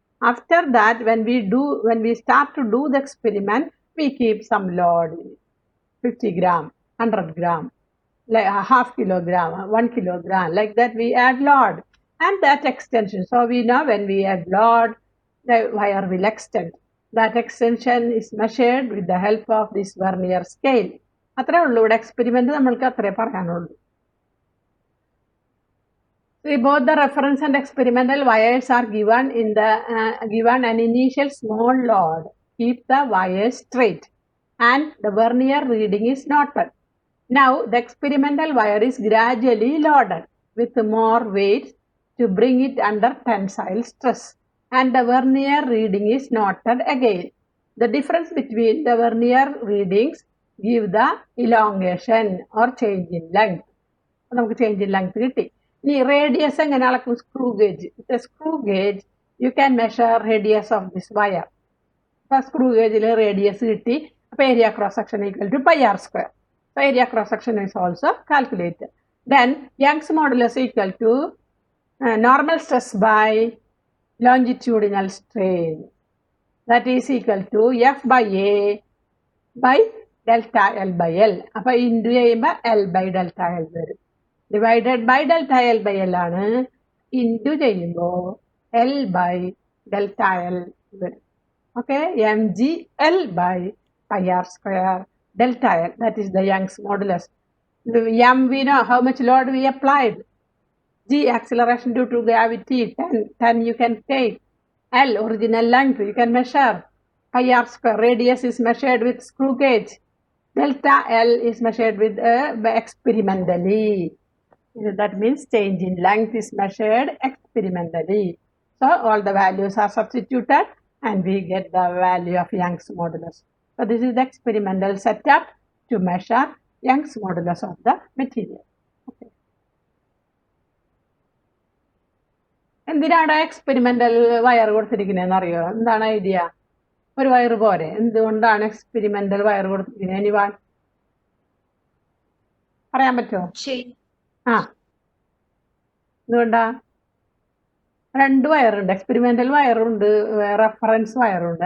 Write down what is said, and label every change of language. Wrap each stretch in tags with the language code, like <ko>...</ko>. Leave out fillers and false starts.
<en>After that, when we start to do the experiment, we keep some load, 50 gram, 100 gram, like a half kilogram, 1 kilogram, like that we add load and that extension. So we know when we add load, the wire will extend. That extension is measured with the help of this vernier scale.</en> <ml>അത്രേ ഉള്ളൂ ഇവിടെ experiment നമ്മൾക്ക് അത്രേ പറയാനുള്ളൂ.</ml> <en>See, both the reference and experimental wires are given given an initial small load. Keep the wires straight and the vernier reading is noted. Now the experimental wire is gradually loaded with more weight to bring it under tensile stress, and the vernier reading is noted again. The difference between the vernier readings give the elongation or change in length.</en> <ml>നമുക്ക് change in length കിട്ടി. ഇനി radius എങ്ങനെ അളക്കും? Screw gauge.</ml> <en>With screw gauge you can measure radius of this wire.</en> <ml>അപ്പോൾ screw ഗേജിൽ radius കിട്ടി.</ml> <en>അപ്പോൾ area cross section equal to pi R square. So area cross section is also calculated. Then Young's modulus equal to normal stress by longitudinal strain. That is equal to F by A by delta L by L.</en> <ml>അപ്പോൾ into ചെയ്യുമ്പോൾ L by delta L വരും.</ml> <en>Divided by delta L by L ആണ്.</en> <ml>Into ചെയ്യുമ്പോൾ L by delta L വരും.</ml> <en>Okay, mg L by pi r square delta L, that is the Young's modulus. The m we know how much load we applied. G acceleration due to gravity 10 you can take. L original length you can measure. Pi r square radius is measured with screw gauge. Delta L is measured with experimentally. That means change in length is measured experimentally. So all the values are substituted and we get the value of Young's modulus. So this is the experimental setup to measure Young's modulus of the material. Okay.</en> <ml>എന്തിനാണ് experimental wire കൊടുത്തിരിക്കുന്നതെന്ന് അറിയോ? എന്താണ് idea? ഒരു wire പോരെ? എന്തുകൊണ്ടാണ് experimental wire കൊടുത്തിരിക്കുന്നത്? എനിവാൻ പറയാൻ പറ്റുമോ? ആ, എന്തുകൊണ്ടാ? 2 വയറുണ്ട്, എക്സ്പെരിമെന്റൽ വയറുണ്ട്, റെഫറൻസ് വയറുണ്ട്.</ml>